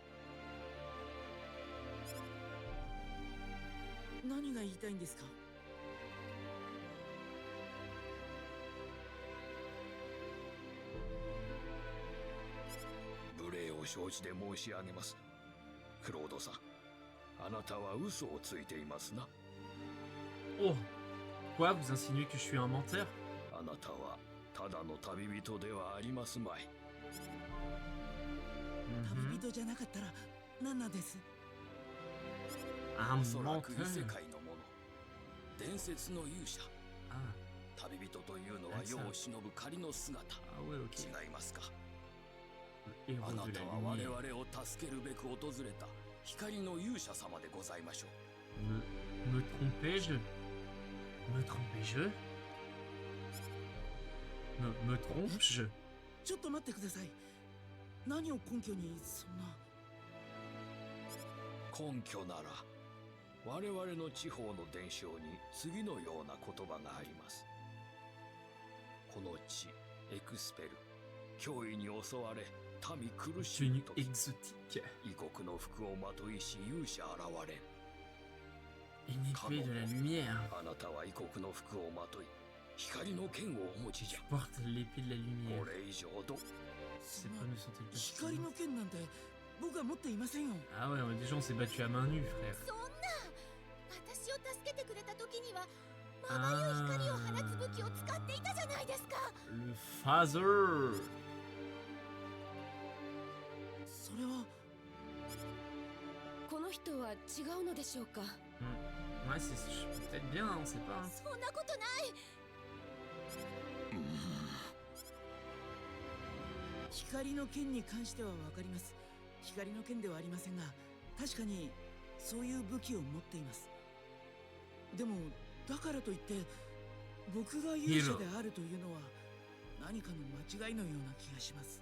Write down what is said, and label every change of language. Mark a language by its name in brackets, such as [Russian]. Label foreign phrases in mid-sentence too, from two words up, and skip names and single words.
[Japanese] 何が言いたいんですか。無礼を承知で申し上げます。クロードさん、あなたは嘘をついていますな。 Oh. [French] Quoi, vous insinuez que je suis un menteur? [Japanese] あなたはただの旅人ではありますまい。 Mhm. 旅人じゃなかったら何なんです。 [French] Un [Japanese] おそらく異 [French] menteur. [Japanese] 世界のもの、伝説の勇者。 Ah. 旅人というのは世を忍ぶ仮の姿。 [French] Ah ouais, ok. [Japanese] 違いますか。 [French] Le héros [Japanese] あな [French] de [Japanese] た [French] la [Japanese] は我 [French] lumière. [Japanese] 々を助けるべく訪れた光の勇者様でございましょう。 [French] Me trompais-je? Me trompais-je? Me trompe-je? [Japanese] ちょっと待ってください。何を根拠にそんな。根拠なら我々の地方の伝承に次のような言葉があります。この地エクスペル、脅威に襲われ民苦しむ [French] Tenue [Japanese] とき、 [French] exotique. [Japanese] 異国の服をまといし勇者現れん。 [French] Une épée de la lumière. [Japanese] あなたは異国の服をまとい光の剣をお持ちじゃ。 [French] Porte l'épée de la lumière. [Japanese] これ以上ど [French] C'est pas nous sentir que [Japanese] 光の剣なんて僕は持っていませんよ。 [French] Ah ouais, déjà on s'est battu à main nue, frère. [Japanese] そんな、私を助けてくれた時にはまばゆい光を放つ武器を使っていたじゃないですか。 [French] Le phaser. [Japanese] それはこの人は違うのでしょうか。 [French] Ouais, c'est peut-être bien, on sait pas. [Japanese] そんなことない。光の剣に関しては分かります。光の剣ではありませんが、確かにそういう武器を持っています。でもだからといって僕が勇者であるというのは何かの間違いのような気がします。